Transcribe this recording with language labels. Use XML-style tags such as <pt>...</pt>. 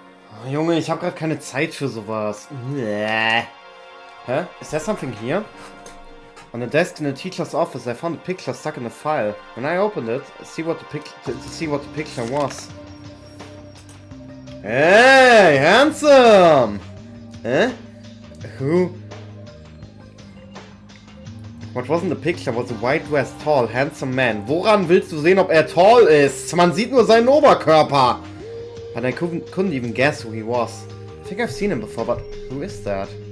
<de>Oh, Junge, ich habe gerade keine Zeit für sowas. Hä?</de> <en>Is there something here? On the desk in the teacher's office, I found a picture stuck in a file. When I opened it, to see what the picture was. Hey, handsome! Who What was in the picture was a white dressed, tall, handsome man.</en> <de>Woran willst du sehen, ob er tall ist? Man sieht nur seinen Oberkörper.</de> <en>But I couldn't even guess who he was. I think I've seen him before, but who is that?</en>